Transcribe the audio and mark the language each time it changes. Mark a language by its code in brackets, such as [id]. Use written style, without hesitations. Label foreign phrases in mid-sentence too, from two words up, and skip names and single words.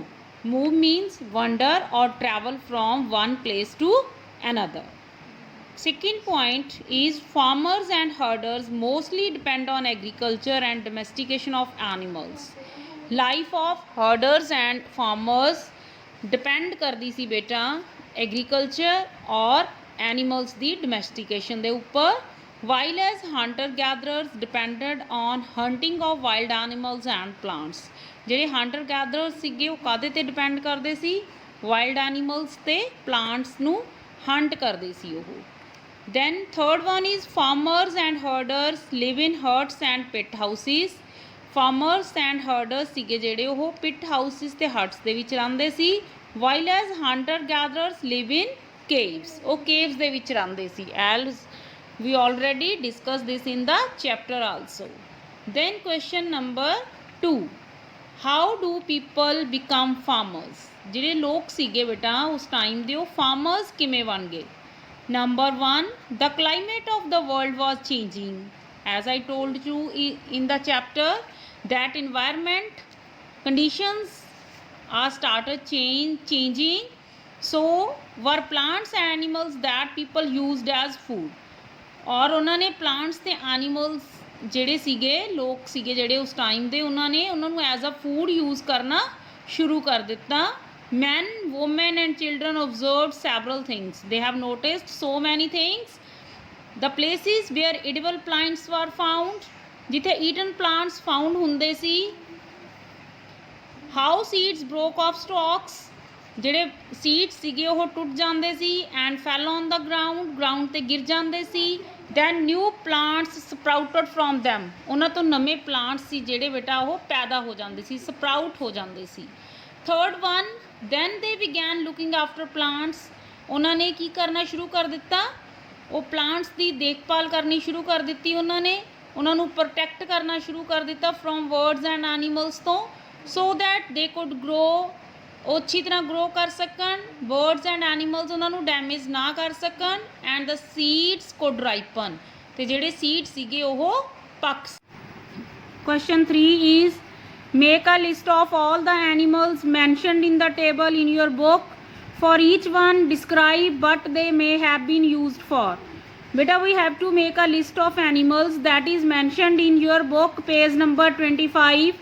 [en] Move means wander or travel from one place to another. Second point is farmers and herders mostly depend on agriculture and domestication of animals. Life of herders and farmers depend [pa] ਕਰਦੀ ਸੀ ਬੇਟਾ ਐਗਰੀਕਲਚਰ ਔਰ ਐਨੀਮਲਸ ਦੀ ਡੋਮੈਸਟੀਕੇਸ਼ਨ ਦੇ ਉਪਰ, [en] while as hunter gatherers depended on hunting of wild animals and plants. [pa] ਜਿਹੜੇ [en] hunter gatherers [pa] ਸੀਗੇ ਉਹ ਕਾਹਦੇ ਤੇ ਡਿਪੈਂਡ ਕਰਦੇ ਸੀ? [en] wild animals [pa] ਤੇ ਪਲਾਂਟਸ ਨੂੰ ਹੰਟ ਕਰਦੇ ਸੀ ਉਹ. [en] Then third one is farmers and herders live in huts and pit houses. Farmers and herders [pa] ਸੀਗੇ ਜਿਹੜੇ ਉਹ [en] pit houses [pa] ਤੇ huts ਦੇ ਵਿੱਚ ਰਹਿੰਦੇ ਸੀ, [en] while as hunter gatherers live in caves. [pa] ਉਹ caves ਦੇ ਵਿੱਚ ਰਹਿੰਦੇ ਸੀ, [en] as we already discussed this in the chapter also. Then question number 2, how do people become farmers? [pa] ਜਿਹੜੇ ਲੋਕ ਸੀਗੇ ਬੇਟਾ ਉਸ ਟਾਈਮ ਦੇ ਉਹ farmers ਕਿਵੇਂ ਬਣ ਗਏ? [en] Number 1, the climate of the world was changing. As I told you in the chapter that environment conditions are started changing, so were plants and animals that people used as food. [pa] ਔਰ ਉਨ੍ਹੋਂ ਨੇ ਪਲਾਂਟਸ ਤੇ ਐਨੀਮਲਸ ਜਿਹੜੇ ਸੀਗੇ ਲੋਕ ਸੀਗੇ ਜਿਹੜੇ ਉਸ ਟਾਈਮ ਦੇ ਉਹਨਾਂ ਨੂੰ [en] as a food use [pa] ਕਰਨਾ ਸ਼ੁਰੂ ਕਰ ਦਿੱਤਾ. [en] Men, women and children observed several things. They have noticed so many things. The places where edible plants were found, [pa] ਜਿੱਥੇ eaten plants found ਹੁੰਦੇ ਸੀ. [en] How seeds broke off stalks, [pa] ਜਿਹੜੇ seeds ਸੀਗੇ ਉਹ ਟੁੱਟ ਜਾਂਦੇ ਸੀ [en] and fell on the ground [pa] ਤੇ ਗਿਰ ਜਾਂਦੇ ਸੀ. [en] Then new plants sprouted from them. [pa] ਉਹਨਾਂ ਤੋਂ ਨਵੇਂ plants ਸੀ ਜਿਹੜੇ ਬੇਟਾ ਉਹ ਪੈਦਾ ਹੋ ਜਾਂਦੇ ਸੀ, sprout ਹੋ ਜਾਂਦੇ ਸੀ. [en] Third one, then they began looking after plants. [pa] ਉਹਨਾਂ ਨੇ ਕੀ ਕਰਨਾ ਸ਼ੁਰੂ ਕਰ ਦਿੱਤਾ? ਉਹ plants ਦੀ ਦੇਖਭਾਲ ਕਰਨੀ ਸ਼ੁਰੂ ਕਰ ਦਿੱਤੀ ਉਹਨਾਂ ਨੂੰ ਪ੍ਰੋਟੈਕਟ ਕਰਨਾ ਸ਼ੁਰੂ ਕਰ ਦਿੱਤਾ [en] from birds and animals [pa] ਤੋਂ, [en] so that they could grow. [pa] ਉਹ ਅੱਛੀ ਤਰ੍ਹਾਂ ਗਰੋ ਕਰ ਸਕਣ, [en] birds and animals [pa] ਉਹਨਾਂ ਨੂੰ ਡੈਮੇਜ ਨਾ ਕਰ ਸਕਣ, [en] and the seeds could ripen, [pa] ਤੇ ਜਿਹੜੇ ਸੀਡ ਸੀਗੇ ਉਹ ਪੱਕ. [en] Question 3 is make a list of all the animals mentioned in the table in your book. For each one describe what they may have been used for. Beta, we have to make a list of animals that is mentioned in your book, page number 25.